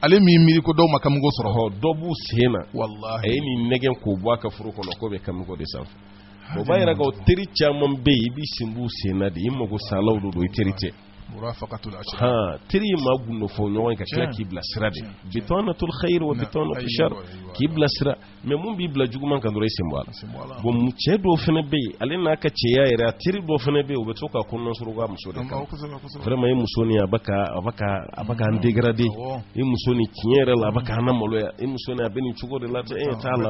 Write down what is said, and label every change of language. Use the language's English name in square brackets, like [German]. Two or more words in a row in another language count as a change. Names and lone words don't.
[Bambara] ale min miiri ko dɔw ma kamigo sɔrɔ dɔ b'u sen na wallahi a ye nin nɛgɛn k'o bɔ a ka furu kɔnɔ k'o bɛ kamigo de sanfɛ o b'a yɛrɛ k'o teri caman bɛ yen i b'i sen b'u sen na de i mago salaw de don i teri tɛ teri ma gundo fɔ ɲɔgɔn ka tila k'i bila sira de [Arabic] بطانة الخير وبطانة الشر [Bambara] k'i bila sira mais mun b'i bila juguman kan dɔrɔn i sen bɔ a la bon mu cɛ dɔw fana bɛ yen ale n'a ka cɛya yɛrɛ a teri dɔw fana bɛ yen u bɛ to ka kɔnɔna surugu a muso de kan vraiment i muso ni a bɛ ka an dégrader i muso ni tiɲɛ yɛrɛ la a bɛ ka an maloya i muso ni a bɛ nin cogo de la t'a la